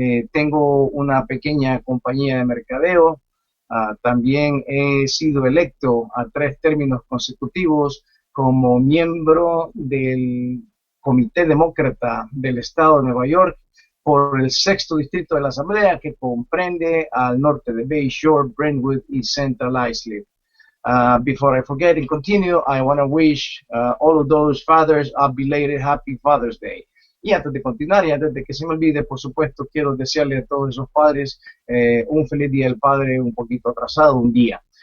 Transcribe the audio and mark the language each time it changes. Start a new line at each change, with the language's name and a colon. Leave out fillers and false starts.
Spanish: Tengo una pequeña compañía de mercadeo. También he sido electo a 3 términos consecutivos como miembro del Comité Demócrata del Estado de Nueva York por el 6º distrito de la Asamblea, que comprende al norte de Bay Shore, Brentwood y Central Islip.
English: Before I forget and continue, I want to wish all of those fathers a belated Happy Father's Day.
Spanish: Y antes de continuar y antes de que se me olvide, por supuesto, quiero desearle a todos esos padres un feliz Día del Padre, un poquito atrasado, un día.